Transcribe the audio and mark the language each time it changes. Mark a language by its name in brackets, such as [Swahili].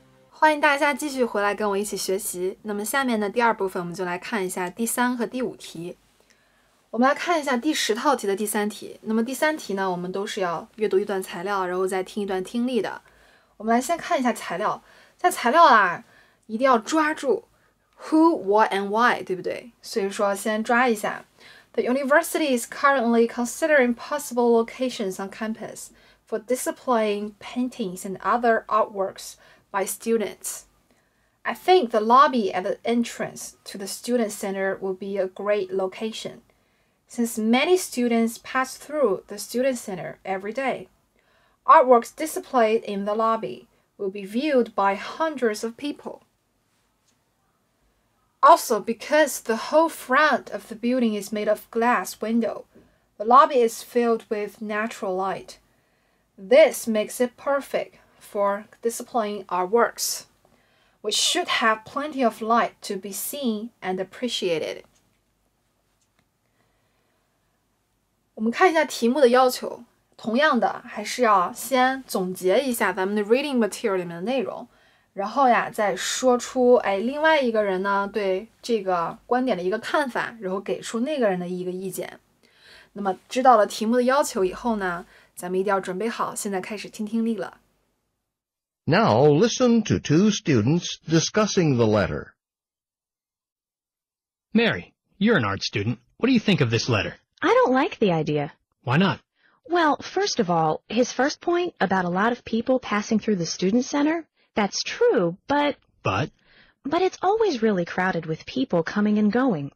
[Chinese] 欢迎大家继续回来跟我一起学习。那么下面的第二部分，我们就来看一下第3和第5题。我们来看一下第10套题的第3题。那么第3题呢，我们都是要阅读一段材料，然后再听一段听力的。我们来先看一下材料，在材料啊，一定要抓住 [English] who, what and why， [Chinese] 对不对？所以说先抓一下。 [English] The university is currently considering possible locations on campus for displaying paintings and other artworks by students. I think the lobby at the entrance to the student center will be a great location, since many students pass through the student center every day. Artworks displayed in the lobby will be viewed by hundreds of people. Also, because the whole front of the building is made of glass window, the lobby is filled with natural light. This makes it perfect for displaying our works, which should have plenty of light to be seen and appreciated. [Chinese] 我们看一下题目的要求，同样的还是要先总结一下咱们的 [English] reading material [Chinese] 里面的内容，然后呀再说出另外一个人呢对这个观点的一个看法，然后给出那个人的一个意见。那么知道了题目的要求以后呢，咱们一定要准备好，现在开始听听力了。 [English] Now listen to two students discussing the letter. Mary, you're an art student. What do you think of this letter? I don't like the idea. Why not? Well, first of all, his first point about a lot of people passing through the student center, that's true, but it's always really crowded with people coming and going.